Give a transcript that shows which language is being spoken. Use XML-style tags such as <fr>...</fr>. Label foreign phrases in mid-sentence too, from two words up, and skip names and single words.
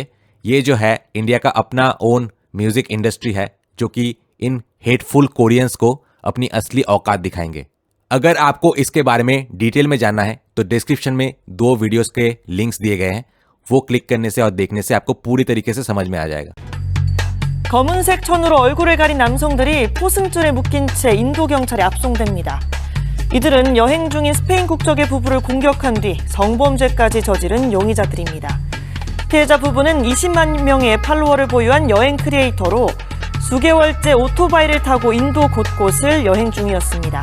<hi>ये जो है इंडिया का अपना</hi> <en>own music industry</en> <hi>है, जो कि इन</hi> <en>hateful Koreans</en> <hi>को अपनी असली औकात दिखाएंगे। अगर आपको इसके बारे में डिटेल में जानना है तो डिस्क्रिप्शन में 2 वीडियोस के लिंक्स दिए गए हैं, वो क्लिक करने से और देखने से आपको पूरी तरीके से समझ में आ जाएगा।</hi> <ko>검은색 천으로 얼굴을 가린 남성들이 포승줄에 묶인 채 인도 경찰에 압송됩니다. 이들은 여행 중인 스페인 국적의 부부를 공격한 뒤 성범죄까지 저지른 용의자들입니다. 피해자 부부는 20만 명의 팔로워를 보유한 여행 크리에이터로 수개월째 오토바이를 타고 인도 곳곳을 여행 중이었습니다.</ko>